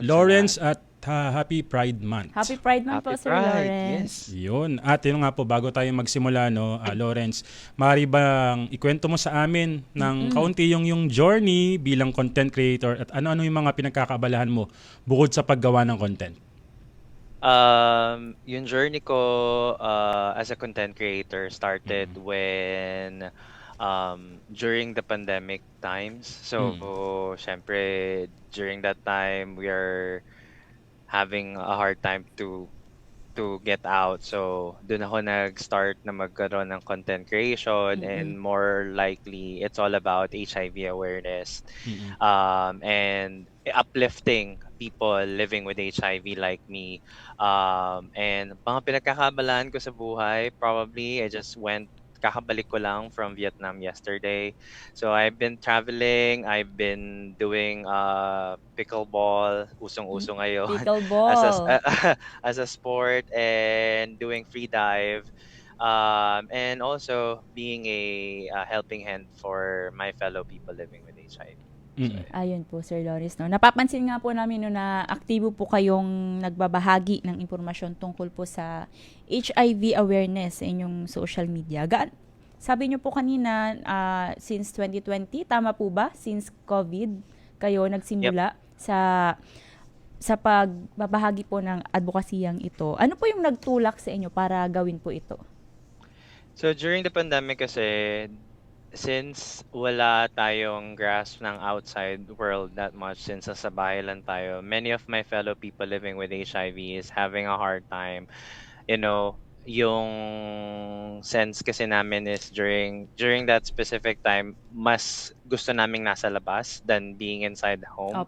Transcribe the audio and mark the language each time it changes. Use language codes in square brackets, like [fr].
[en] Lawrence at Happy Pride Month. Happy Pride Month po, Sir Lawrence. Yes. Yun. [tl] At yun nga po, bago tayo magsimula, Lawrence, maaari bang ikwento mo sa amin ng kaunti yung journey bilang content creator at ano-ano yung mga pinagkakaabalahan mo bukod sa paggawa ng content? [en] Yung journey ko as a content creator started when during the pandemic times. So, syempre, during that time, we are having a hard time to to get out. So, [tl] doon ako nag-start na magkaroon ng [en] content creation, and more likely, it's all about HIV awareness and uplifting people living with HIV like me. And [tl] mga pinagkakabalaan ko sa buhay, [en] probably I just [tl] kakabalik ko lang [en] from Vietnam yesterday. So I've been traveling, I've been doing pickleball, [tl] usong-uso ngayon. [en] Pickleball. As a sport, and doing free dive. And also being a helping hand for my fellow people living with HIV. [tl] Ayun po, Sir Loris. No? Napapansin nga po namin na aktibo po kayong nagbabahagi ng impormasyon tungkol po sa HIV awareness sa inyong social media. Sabi niyo po kanina, since 2020, tama po ba? Since COVID, kayo nagsimula sa pagbabahagi po ng advokasiyang ito. Ano po yung nagtulak sa inyo para gawin po ito? [en] So during the pandemic kasi, since [tl] wala tayong [en] grasp ng outside world that much, since [tl] nasa bahay lang tayo, [en] many of my fellow people living with HIV is having a hard time. You know, yung sense [tl] kasi namin [en] is during that specific time, [tl] mas gusto naming nasa labas [en] than being inside the home.